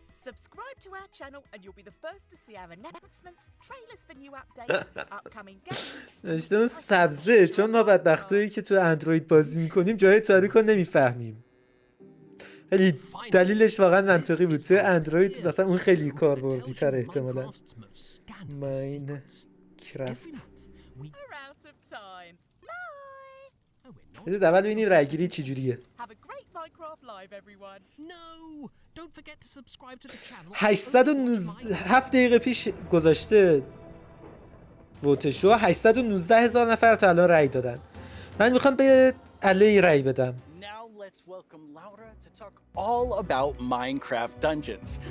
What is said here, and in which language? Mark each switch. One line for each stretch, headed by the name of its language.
English: Subscribe to our channel and you'll be the first to see our announcements, trailers for new updates, upcoming games.
Persian: نوشته اون سبزه، چون ما بدبختایی که تو اندروید بازی میکنیم جای تاریک رو نمیفهمیم. خیلی دلیلش واقعا منطقی بود. تو اندروید مثلا اون خیلی کاربردی تر احتمالاً.
English: Minecraft. We're out of time. Bye.
Persian: بذارید اول ببینیم رایگیری چجوریه.
English: Have a great Minecraft live, everyone. No! Don't forget to subscribe to the channel.
Persian: 807 دقیقه پیش گذاشته ووتشو 819,000 نفر تا الان رای دادن. من میخوام به علی رای بدم.
English: Let's welcome Laura to talk all about Minecraft Dungeons.